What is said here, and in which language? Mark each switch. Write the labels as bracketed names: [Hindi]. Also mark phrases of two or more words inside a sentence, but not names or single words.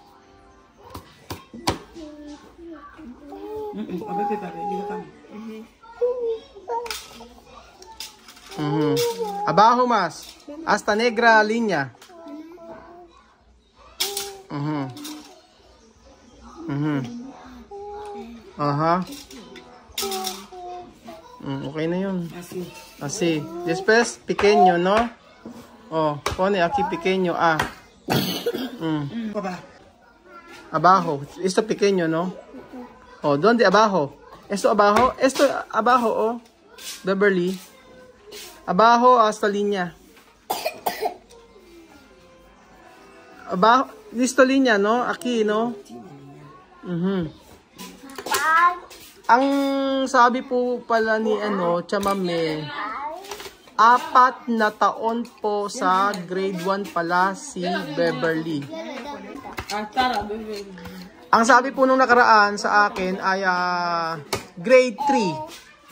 [Spanish] Papel, digo cambio. Abajo más. Hasta negra línea. Ajá. [Filipino] Okay na yun. [Spanish] Así. Así. Después, pequeño, ¿no? Oh, pone aquí pequeño. Papá. Abajo. Esto pequeño, ¿no? Oh, ¿dónde abajo? Esto abajo. Esto abajo, oh. Beverly. Abajo hasta línea. Abajo. Listo línea, ¿no? Aquí, ¿no? [Filipino] Ang sabi po pala ni Chamame, 4 na taon po sa grade 1 pala si Beverly. Ang sabi po nung nakaraan sa akin ay grade 3.